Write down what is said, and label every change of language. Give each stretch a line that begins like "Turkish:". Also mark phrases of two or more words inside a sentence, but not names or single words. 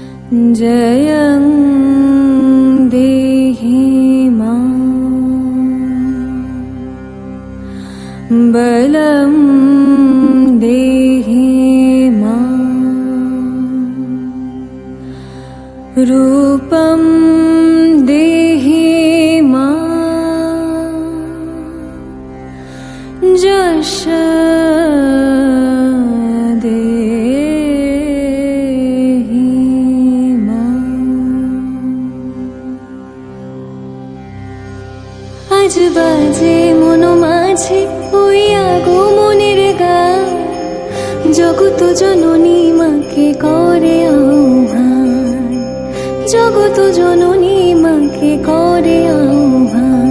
Sanskrit: जयं देहि मां बलं देहि मां रूपं देहि मां यश
Bangla: আজ বাজে মনো মাঝে ওই আগমনের গান, জগত জননী মাকে করে আহ্বান, জগত জননী মাকে করে আহ্বান।